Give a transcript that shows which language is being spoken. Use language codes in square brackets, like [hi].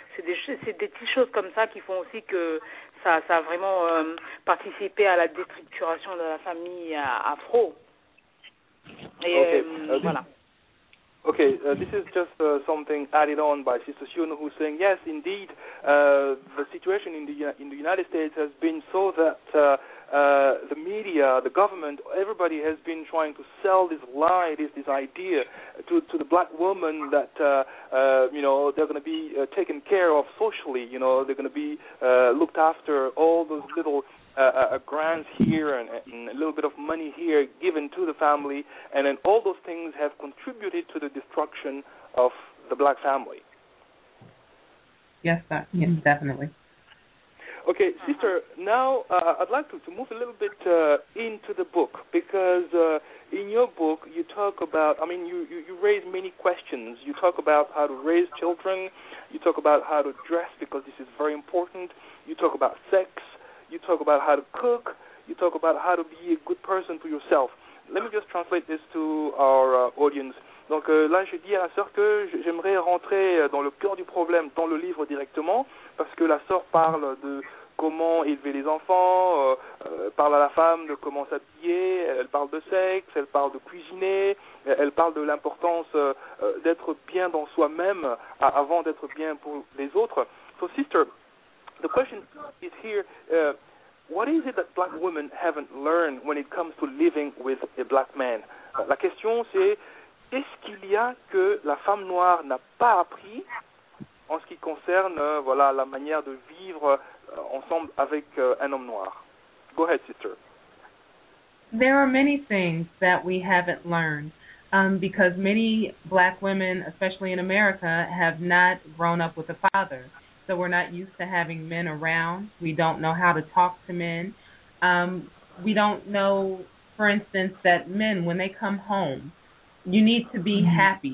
[fr] C'est des petites choses comme ça qui font aussi que ça a vraiment participé à la déstructuration de la famille afro. Et voilà. [en] Okay, this is just something added on by Sister Shun, who's saying, yes, indeed, the situation in the United States has been so that the media, the government, everybody has been trying to sell this lie, this idea to the black woman that, they're going to be taken care of socially, they're going to be looked after, all those little grants here and a little bit of money here given to the family, and then all those things have contributed to the destruction of the black family. Yes, definitely. Okay, sister, now I'd like to move a little bit into the book, because in your book you talk about, you raise many questions. You talk about how to raise children, you talk about how to dress, because this is very important, you talk about sex, you talk about how to cook, you talk about how to be a good person to yourself. Let me just translate this to our audience. [fr] Donc là, je dis à la sœur que j'aimerais rentrer dans le cœur du problème, dans le livre directement, parce que la sœur parle de comment élever les enfants, parle à la femme de comment s'habiller, elle parle de sexe, elle parle de cuisiner, elle parle de l'importance d'être bien dans soi-même avant d'être bien pour les autres. [en] So, sister, the question is here, what is it that black women haven't learned when it comes to living with a black man? [fr] La question, c'est qu'est-ce qu'il y a que la femme noire n'a pas appris en ce qui concerne la manière de vivre ensemble avec un homme noir? [en] Go ahead, sister. There are many things that we haven't learned because many black women, especially in America, have not grown up with a father. So we're not used to having men around. We don't know how to talk to men. We don't know, for instance, that men, when they come home, you need to be happy.